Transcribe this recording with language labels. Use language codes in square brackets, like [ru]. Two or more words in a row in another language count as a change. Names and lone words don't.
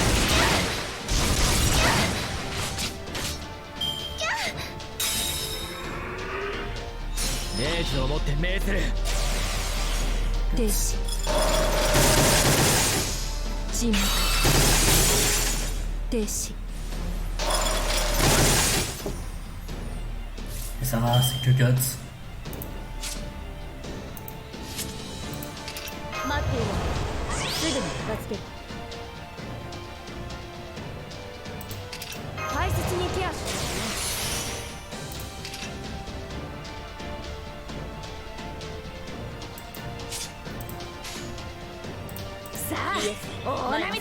[ja] 命をもって命ずる停止沈黙停止 [fr] Et ça va, c'est que Guts. [ja] 待っているすぐに片付ける大切にケアしろさあ大波だ